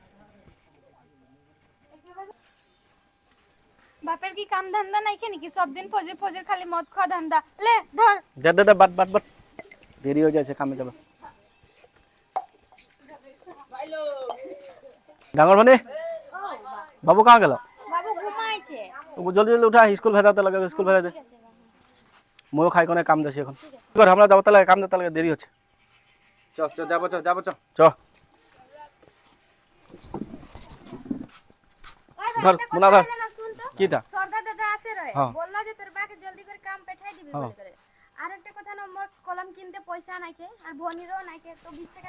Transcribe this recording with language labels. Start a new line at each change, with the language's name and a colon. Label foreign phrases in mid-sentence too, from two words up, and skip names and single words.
Bangla: বাপের কি কাম ধান্দা নাই নাকি? সব দিন ফজে ফজে খালি মদ খাওয়া ধান্দা। লে ধর। দে দে দে বাট বাট বাট, দেরি হয়ে যাচ্ছে কামে যাবে। ডাঙর বনি বাবু কাঁ গেল? বাবু ঘুমাইছে। জলদি জলদি উঠা, স্কুল ভেজাতে লাগে, স্কুল ভেজা দে। ময়ও খাই কোনে কাম যাচ্ছি এখন। আমরা যাবো তাহলে, কাম যেতে লাগে, দেরি হচ্ছে। চ চ যাবো চ যাবো চ। চ ধর মুনা ধর। কিটা? সর্দা দাদা আসে রয়ে হ্যাঁ। বললো যে তোর বাকে জলদি করে কাম পাঠাই দিবি বলে করে। আর একটা কথা না, মোর কলম কিনতে পয়সা নাইকে আর ভনিরও নাইকে, তো 20 টাকা